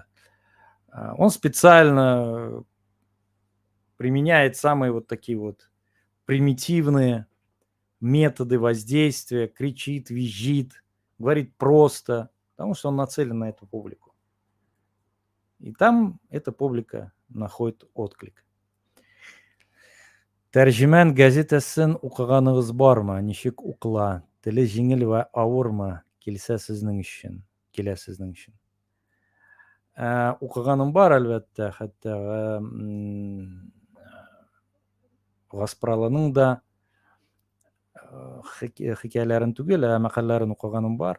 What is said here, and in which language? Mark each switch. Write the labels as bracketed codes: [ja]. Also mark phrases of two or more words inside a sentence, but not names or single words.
[ru] Он специально применяет самые вот такие вот примитивные методы воздействия, кричит, визжит, говорит просто, потому что он нацелен на эту публику. И там эта публика находит отклик. [tt] Тәрҗемән газетасын укыганыгыз бармы? Ничек укыла? Теле җиңел вә авырмы? Килсә сезнең өчен. Килә сезнең өчен. Укыганым бар, әлбәттә, хәтта Гаспралының да хикәяләрен түгел, мәкаләләрен укыганым бар.